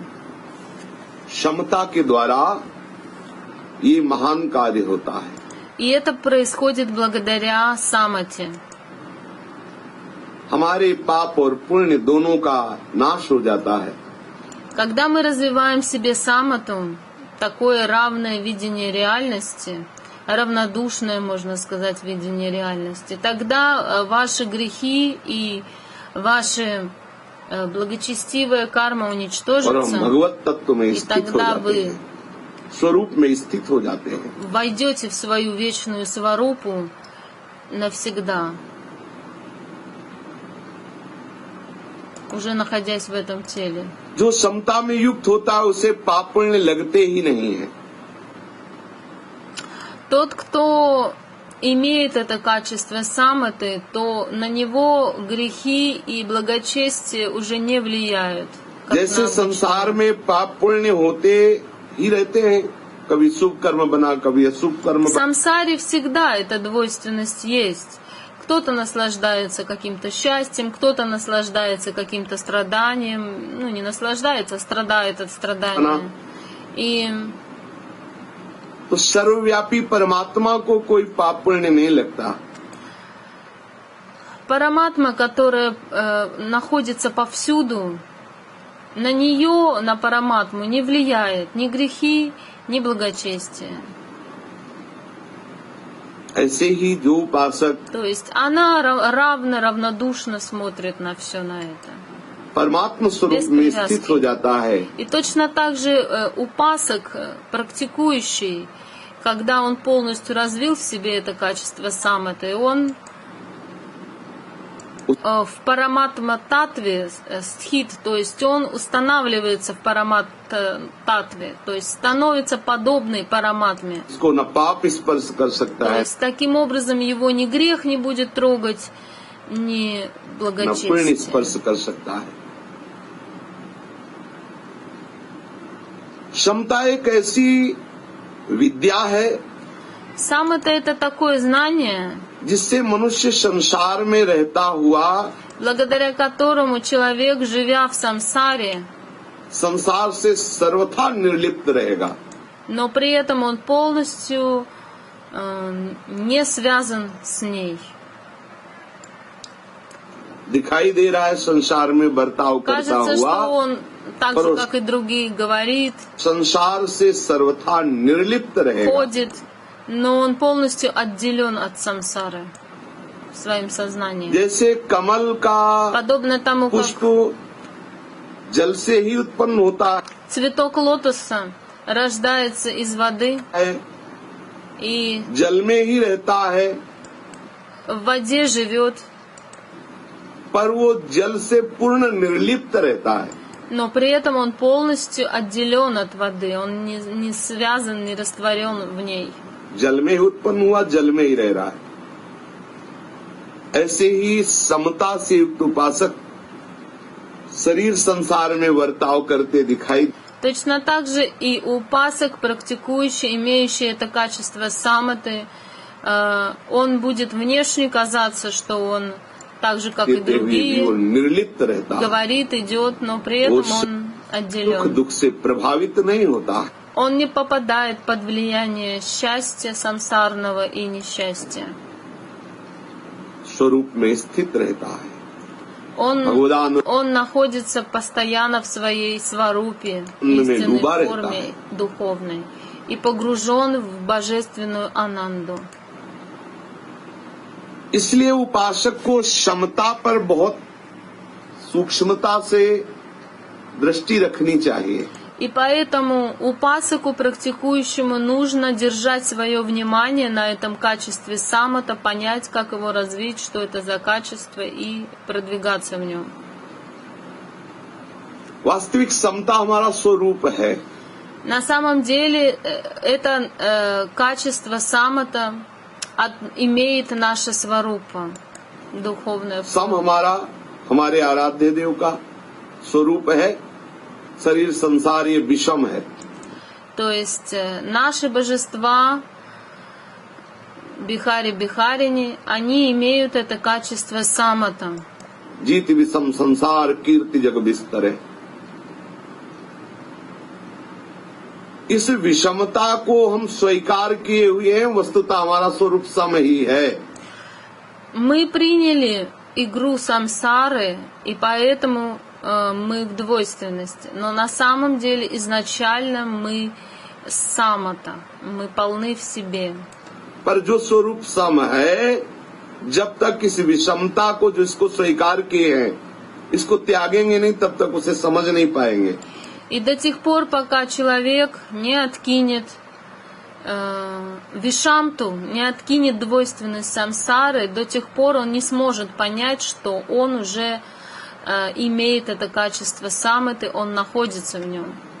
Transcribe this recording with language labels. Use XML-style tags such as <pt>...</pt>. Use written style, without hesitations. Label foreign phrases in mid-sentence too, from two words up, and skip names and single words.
<hi>क्षमता के द्वारा ये महान कार्य होता है।</hi> <ru>И это происходит благодаря самати.</ru> <hi>हमारे पाप और पुण्य दोनों का नाश हो जाता है।</hi> <ru>Когда мы развиваем в себе самату, такое равное видение реальности, равнодушное, можно сказать, видение реальности, тогда ваши грехи и ваша благочестивая карма</ru> <hi>और हम</hi> <ru>уничтожится,</ru> <hi>भगवत तत्व में</hi> <ru>и</ru> <hi>स्थित हो</hi> <ru>тогда</ru> <hi>जाते</hi> <ru>вы</ru> <hi>हैं, स्वरूप में स्थित हो जाते हैं।</hi> <ru>войдете в свою вечную сварупу навсегда, уже находясь в этом теле.</ru> <hi>जो समता में युक्त होता है उसे पाप पुण्य लगते ही नहीं है।</hi> <ru>Тот, кто имеет это качество саматы, то на него грехи и благочестие уже не влияют. как</ru> <hi>जैसे</hi> <ru>на</ru> <hi>संसार</hi> <ru>обычного.</ru> <hi>में पाप पुण्य होते ही रहते हैं, कभी शुभ कर्म बना कभी अशुभ कर्म</hi> <ru>В</ru> <hi>बना।</hi> <ru>самсаре всегда эта двойственность есть. Кто-то наслаждается каким-то счастьем, кто-то наслаждается каким-то страданием. Ну, не наслаждается, а страдает от страдания. И</ru> <hi>तो सर्वव्यापी परमात्मा को कोई पाप पुण्य नहीं लगता।</hi> <ru>параматма, которая находится повсюду, на нее, на параматму, не влияет ни грехи, ни благочестие.</ru> <hi>ऐसे ही जो उपासक</hi> <ru>То есть она равнодушно смотрит на все на это.</ru> <hi>परमात्मा स्वरूप</hi> <ru>Без</ru> <hi>में</hi> <ru>привязки.</ru> <hi>स्थित हो जाता है,</hi> <ru>И точно так же упасок, практикующий, когда он полностью развил в себе это качество саматы, он в параматма-татве стхит, то есть он устанавливается в парамат-татве, то есть становится подобный параматме.</ru> <hi>इसको न पाप स्पर्श कर सकता</hi> <ru>То</ru> <hi>है,</hi> <ru>есть таким образом его ни грех не будет трогать, ни</ru> <hi>न पुण्य</hi> <ru>благочестие.</ru> <hi>स्पर्श कर सकता है। क्षमता एक ऐसी विद्या है</hi> <ru>Самата — это такое знание,</ru> <hi>जिससे मनुष्य संसार में रहता हुआ</hi> <ru>благодаря которому человек, живя в самсаре,</ru> <hi>संसार से सर्वथा निर्लिप्त रहेगा।</hi> <ru>но при этом он полностью не связан с ней.</ru> <hi>दिखाई दे रहा है संसार में बर्ताव करता</hi> <ru>Кажется,</ru> <hi>हुआ,</hi> <ru>что он, так же, как и другие, говорит,</ru> <hi>संसार से सर्वथा निर्लिप्त रहेगा।</hi> <ru>ходит, но он полностью отделен от самсары своим сознанием.</ru> <hi>जैसे कमल का</hi> <ru>Подобно тому, как</ru> <hi>पुष्प जल से ही उत्पन्न होता</hi> <ru>цветок лотоса рождается из воды</ru> <hi>है,</hi> <ru>и</ru> <hi>जल में ही रहता है,</hi> <ru>в воде живет,</ru> <hi>पर वो जल से पूर्ण निर्लिप्त रहता है।</hi> <ru>но при этом он полностью отделен от воды, он не связан, не растворен в ней.</ru> <hi>जल में ही उत्पन्न हुआ, जल में ही रह रहा है। ऐसे ही समता से युक्त उपासक शरीर संसार में वर्ताव करते दिखाई।</hi> <ru>Точно так же и упасок, практикующий, имеющий это качество саматы, он будет внешне казаться, что он так же, как и другие, говорит, идет, но при этом он отделен.</ru> <hi>दुख से प्रभावित नहीं होता।</hi> <ru>Он не попадает под влияние счастья самсарного и несчастья.</ru> <hi>स्वरूप में स्थित रहता है।</hi> <ru>Он находится постоянно в своей сварупе, истинной форме духовной, и погружен в божественную ананду.</ru> <hi>इसलिए उपासक को क्षमता पर बहुत सूक्ष्मता से दृष्टि रखनी चाहिए।</hi> <ru>И поэтому упасаку, практикующему, нужно держать свое внимание на этом качестве самата, понять, как его развить, что это за качество, и продвигаться в нем.</ru> <hi>वास्तविक समता हमारा स्वरूप है।</hi> <ru>На самом деле это качество самата имеет наша сварупа, духовная</ru> <hi>सम हमारा हमारे आराध्य देव का स्वरूप है। शरीर संसार ये विषम है।</hi> <ru>То есть наши божества, Бихари Бихарини, они имеют это качество самата.</ru> <hi>जीत विषम संसार कीर्ति जग बिस्तर है। इस विषमता को हम स्वीकार किए हुए हैं। वस्तुतः हमारा स्वरूप सम ही है।</hi> <ru>Мы приняли игру самсары, и поэтому мы в двойственности. Но на самом деле изначально мы самата, мы полны в себе.</ru> <hi>पर जो स्वरूप सम है, जब तक इस विषमता को जिसको स्वीकार किए हैं, इसको त्यागेंगे नहीं, तब तक उसे समझ नहीं पाएंगे।</hi> <ru>И до тех пор, пока человек не откинет вишамту, не откинет двойственность самсары, до тех пор он не сможет понять, что он уже имеет это качество саматы, он находится в нем.</ru>